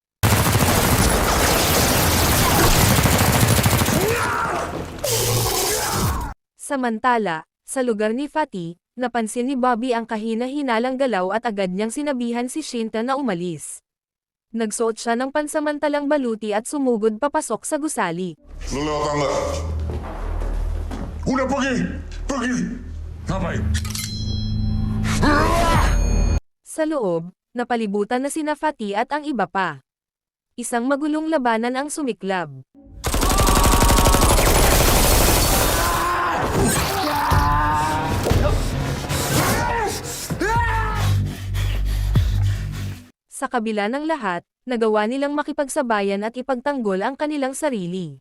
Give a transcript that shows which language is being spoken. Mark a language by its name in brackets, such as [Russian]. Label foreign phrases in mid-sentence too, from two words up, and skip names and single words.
[Filipino] Samantala, sa lugar ni Fatih, napansin ni Bobby ang kahina-hinalang galaw at agad niyang sinabihan si Shinta na umalis. Nagsuot siya ng pansamantalang baluti at sumugod papasok sa gusali. [Indonesian] Lu lewat tangga. Udah pergi, pergi. Ngapain? [Filipino] Sa loob, napalibutan na sina Fatih at ang iba pa. Isang magulong labanan ang sumiklab. Sa kabila ng lahat, nagawa nilang makipagsabayan at ipagtanggol ang kanilang sarili.